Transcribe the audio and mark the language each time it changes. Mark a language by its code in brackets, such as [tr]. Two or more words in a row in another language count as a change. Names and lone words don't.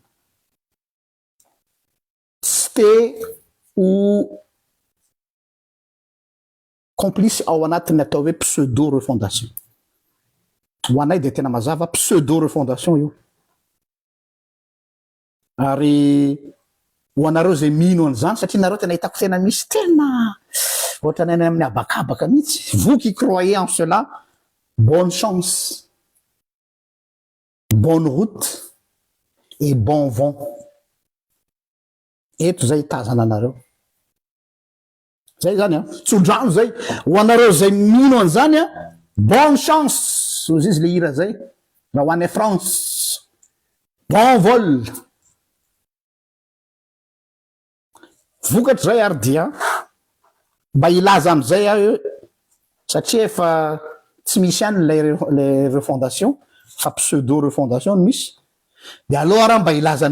[mg] tsy te ho complice ao anatin'ny atao hoe [fr] pseudo refondation [mg] ho anay de tena mazava [fr] pseudo refondation [mg] io ary ho anareo zay mino an'izany satria nareo tena hitako tena misy tena ohatra nany amin'ny abakabaka mihitsy [fr] vous qui croyez en cela bonne chance bonne route et bon vent [mg] eto zay tazana anareo zay zany a tsodrano zay ho anareo zay mino an'izany a [fr] bonne chance [mg] ozy izy le hira zay raha ho any France [fr] bon vol [mg] vokatry zay ary dia mba ilaza am'izay aho satria efa tsy misy any le refondation fa [fr] pseudo refondation [mg] no misy de aloha raha mba ilazany